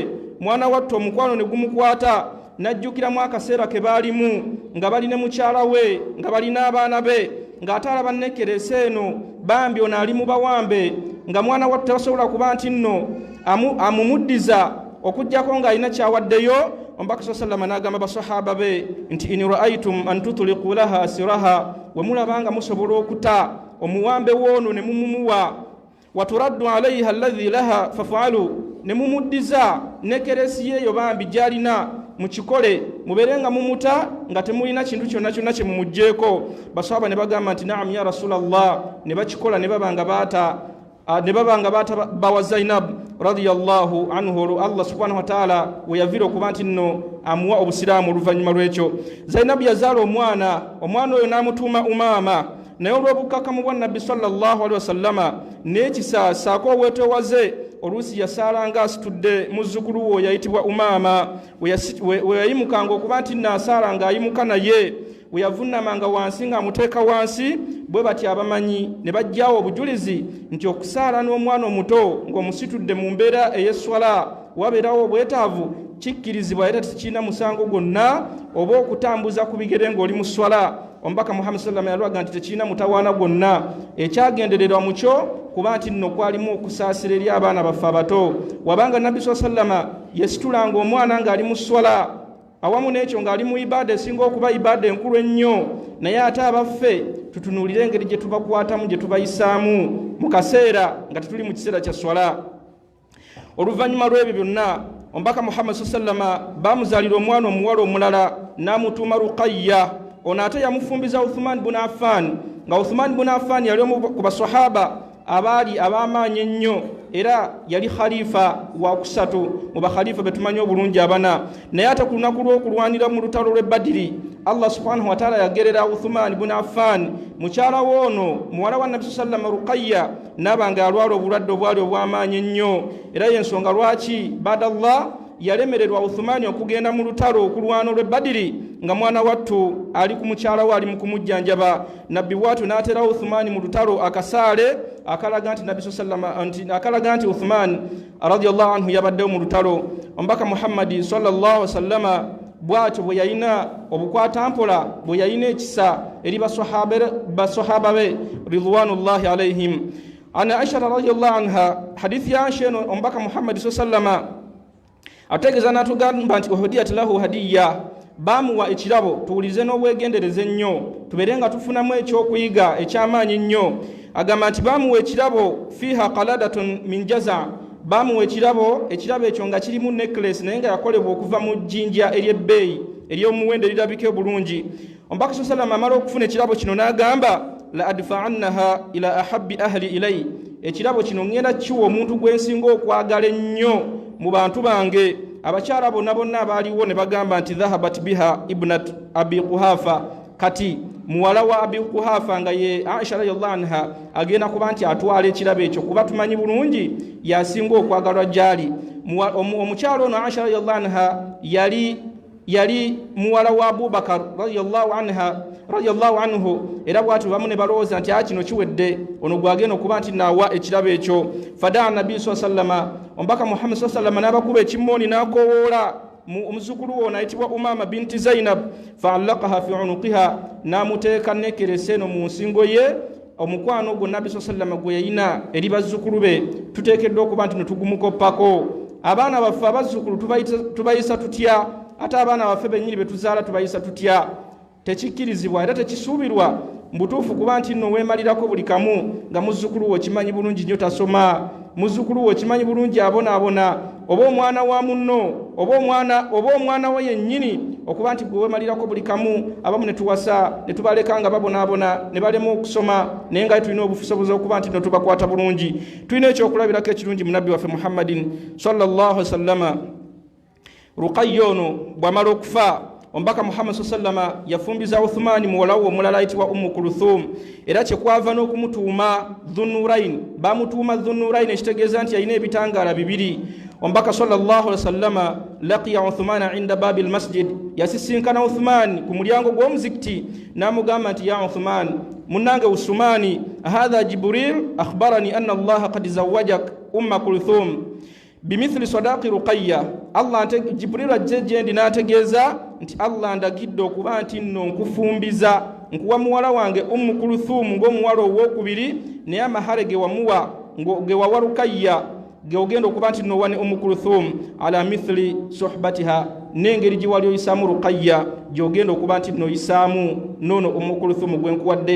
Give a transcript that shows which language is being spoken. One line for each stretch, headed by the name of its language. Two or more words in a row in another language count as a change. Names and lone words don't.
Ganda: Mwana wattu omukwano ne gumukwata, n'ajjukiramu akaseera ke baalimu nga bali ne mukyala we, nga bali n'abaana be, ng'ate alaba nekeresi eno bambi ono ali mu bawambe, nga mwana wattu tebasobola kuba nti nno amumuddiza okujjako ng'alina kyawaddeyo. Omubaka sallallahu n'agamba basahaba be nti
Arabic: إن رأيتم أن تطلقوا لها أسيرها,
Ganda: we mulabanga musobola okuta omuwambe woono ne mumumuwa,
Arabic: وتردوا عليها الذي لها فافعلوا,
Ganda: ne mumuddiza nekeresi yeyo bambi gyalina mukikole, mubeerenga mumuta nga temulina kintu kyonna kyonna kye mumugjeeko. Basahaba ne bagamba nti
Arabic: نعم يا رسول الله,
Ganda: ne bakikola ne babanga baata bawa Zainab.
Arabic: رضي الله عنه الله سبحانه وتعالى
Ganda: weyavira okuba nti nno amuwa obusiraamu oluvannyuma lw'ekyo. Zainabu yazaala omwana oyo n'amutuuma Umaama, naye olw'obukkakkamu bwa Nabbi
Arabic: صلى الله عليه وسلم
Ganda: n'ekisa saako obwetoowaze oluusi yasaalanga asitudde muzzukulu wo yayitibwa Umaama, we yayimukanga okuba nti nno asaala ng'ayimuka naye, we yavunnamanga wansi ng'amuteeka wansi, bwe bati abamanyi ne bajjaawo obujulizi nti okusaala n'omwana omuto ng'omusitudde mu mbeera ey'esswala wabeerawo obwetaavu kikkirizibwa era tekirina musango gwonna oba okutambuza ku bigere ng'oli mu sswala. Omubaka Muhammad
Arabic: صلى الله عليه وسلم
Ganda: yalwaga nti tekirina mutawaana gwonna, ekyagendererwa mu kyo kuba nti nno kwalimu okusaasira eri abaana baffe abato. Wabanga Nabbi
Arabic: صلى الله عليه وسلم
Ganda: yesitulanga omwana ng'ali mu sswala, awamu n'ekyo ng'ali mu ibaada esinga okuba ibaada enkulu ennyo, naye ate abaffe tutunuulire engeri gye tubakwatamu gye tubayisaamu mu kaseera nga tetuli mu kiseera kya swala. Oluvannyuma lw'ebyo byonna omubaka Muhammad
Arabic: صلى الله عليه وسلم
Ganda: bamuzaalira omwana omuwala omulala n'amutuuma Ruqayya. Ono ate yamufumbiza Uthman ibn Affan, nga Uthman ibn Affan yali omu ku basahaba abaali ab'amaanyi ennyo era yali khalifa wa kusatu mu bakhalifa betumanyi obulungi abana. Naye ate ku lunaku lw'okulwanira mu lutalo lw'e Badiri,
Arabic: الله سبحانه وتعالى
Ganda: yagerera Uthman ibn Affan mukyala w'ono muwala wa Nabbi
Arabic: صلى الله عليه وسلم
Ganda: Ruqayya n'abanga alwala obulwadde obwali obw'amaanyi ennyo, era y'ensonga lwaki badallah yalemererwa Uthmani okugenda mu lutalo okulwana olw'e Badiri nga mwana wattu ali ku mukyala we ali mu kumujjanjaba. Nabbi bw'atyo n'atera Uthmani mu lutalo akasaale akalaga nti Nabbi
Arabic: صلى الله عليه وسلم
Ganda: akalaga nti Uthman
Arabic: رضي الله عنه
Ganda: yabaddewo mu lutalo. Omubaka Muhammad
Arabic: صلى الله عليه وسلم
Ganda: bw'atyo bwe yalina obukwatampola, bwe yalina ekisa eri basahaba be
Arabic: رضوان الله عليهم. عن عائشة رضي الله عنها
Ganda: hadithi ya Aisha eno omubaka Muhammad
Arabic: صلى الله عليه وسلم
Ganda: ategeeza n'atugamba nti
Arabic: أهديت له هدية,
Ganda: bamuwa ekirabo. Tuwulize n'obwegendereze ennyo, tubeere nga tufunamu ekyokuyiga eky'amaanyi ennyo. Agamba nti bamuwa ekirabo
Arabic: فيها قلادة من جزع,
Ganda: bamuwa ekirabo ekyo nga kirimu necklace naye nga yakolebwa okuva mu jjinja ery'ebbeeyi ery'omuwendo erirabika obulungi. Omubaka
Arabic: صلى الله عليه وسلم
Ganda: amala okufuna ekirabo kino n'agamba
Arabic: لأدفعنها إلى أحب أهلي إلي,
Ganda: ekirabo kino ngenda kiwa omuntu gwe nsinga okwagala ennyo mu bantu bange. Abakyala bonna abaaliwo ne bagamba nti
Arabic: ذهبت بها ابنة أبي قحافة,
Ganda: kati muwala wa abi Quhafa nga ye Aisha
Arabic: رضي الله عنها
Ganda: agenda kuba nti atwala ekirabo ekyo kuba tumanyi bulungi yasinga okwagalwa gyali. Omukyala ono Aisha
Arabic: رضي الله عنها
Ganda: yali muwala wa Abubakar
Arabic: رضي الله عنه,
Ganda: era bw'atyo bamu ne balowooza nti kino kiwedde, ono gwagenda okuba nti naawa ekirabo ekyo. Fadaa Nabbi
Arabic: صلى الله عليه وسلم,
Ganda: omubaka Muhammad
Arabic: صلى الله عليه وسلم
Ganda: n'abakuba ekimmooni n'akowoola omuzukulu we ayitibwa Umaama binti Zainab,
Arabic: فعلقها في عنقها,
Ganda: n'amuteeka nekerese eno mu nsingo ye. Omukwano ogwo Nabbi
Arabic: صلى الله عليه وسلم
Ganda: gwe yalina eri bazzukulu be tuteekeddwa okuba nti netugumukoppako. Abaana baffe abazzukulu tubayisa tutya? Ate abaana baffe bennyini betuzaala tubayisa tutya? Tekikkirizibwa era tekisuubirwa mbutuufu kuba nti nno weemalirako buli kamu nga muzzukulu wo kimanyi bulungi nnyo tasoma, muzzukulu wo kimanyi bulungi abonaabona, oba omwana wa munno oba omwana we yennyini, okuba nti gwe weemalirako buli kamu. Abamu ne tuwasa ne tubaleka nga babonaabona ne balema okusoma, naye nga tulina obusobozi okuba nti nno tubakwata bulungi. Tulina ekyokulabirako ekirungi mu Nabbi waffe Muhammadin
Arabic: صلى الله عليه وسلم.
Ganda: Ruqayya ono bw'amala okufa, omubaka Muhammad
Arabic: صلى الله عليه وسلم
Ganda: yafumbiza Uthmani muwala we omulala ayitibwa Ummu Kulthum, era kyekwava n'okumutuuma Dhunnurain. Bamutuuma Dhunnurain ekitegeeza nti yalina ebitangaala bibiri.
Arabic: Omubaka صلى الله عليه وسلم لقي عثمان عند باب المسجد,
Ganda: yasisinkana Uthman ku mulyango gw'omuzikiti n'amugamba nti
Arabic: يا عثمان,
Ganda: munange Usmani,
Arabic: هذا جبريل أخبرني أن الله قد زوجك أم كلثوم بمثل صداق رقية.
Ganda: Jibril ajje gyendi n'ategeeza nti Allah ndagidde okuba nti nno nkufumbiza, nkuwa muwala wange Ummu Kulthum ng'omuwala ow'okubiri, naye amahale ge wawa Ruqayya geogenda okuba nti nno wane Ummu Kulthum
Arabic: على مثل صحبتها,
Ganda: n'engeri gye wali oyisaamu Ruqayya gyogenda okuba nti nno oyisaamu noono Ummu Kulthum gwe nkuwadde.